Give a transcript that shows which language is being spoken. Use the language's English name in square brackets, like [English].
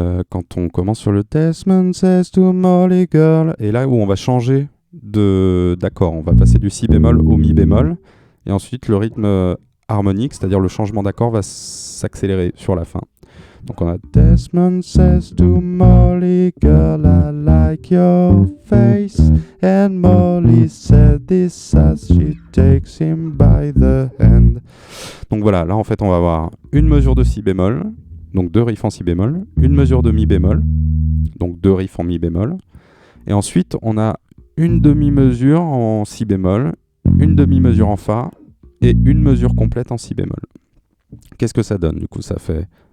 [French] Quand on commence sur le [English] Desmond says to Molly girl, [French] et là où on va changer d'accord, on va passer du si bémol au mi bémol, et ensuite le rythme harmonique, c'est-à-dire le changement d'accord va s'accélérer sur la fin. Donc on a [English] Desmond says to Molly girl I like your face, and Molly said this as she takes him by the hand. [French] Donc voilà, là en fait on va avoir une mesure de si bémol, donc 2 riffs en si bémol, une mesure de mi bémol, donc 2 riffs en mi bémol, et ensuite on a une demi-mesure en si bémol, une demi-mesure en Fa, et une mesure complète en si bémol. Qu'est-ce que ça donne? Du coup ça fait...